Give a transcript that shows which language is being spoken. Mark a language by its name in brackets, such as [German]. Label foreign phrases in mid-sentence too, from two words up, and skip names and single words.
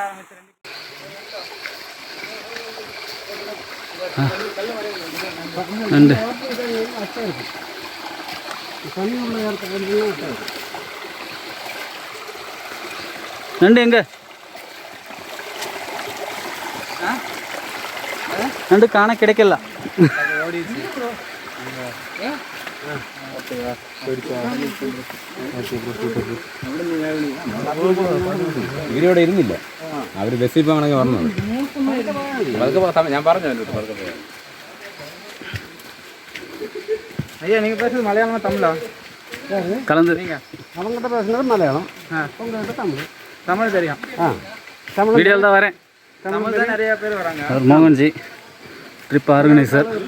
[Tamil] நண்டு நண்டு எங்க நண்டு காண கிடைக்கல. [Malayalam] ഇവരിവിടെ ഇരുന്നില്ല, അവർ ബസ്സിൽ ഇപ്പോൾ വേണമെങ്കിൽ പറഞ്ഞത് ഞാൻ പറഞ്ഞു. [Tamil] ஐயா நீங்கள் பேசுறது மலையாளமா தமிழா? கலந்து அவங்ககிட்ட பேசுனது மலையாளம், உங்கள்கிட்ட தமிழ். தமிழ் தெரியும். தமிழ் வீடியோவில் தான் வரேன். தமிழ் தான் நிறைய பேர் வராங்க. அவர் மோகன்ஜி [English] trip organiser.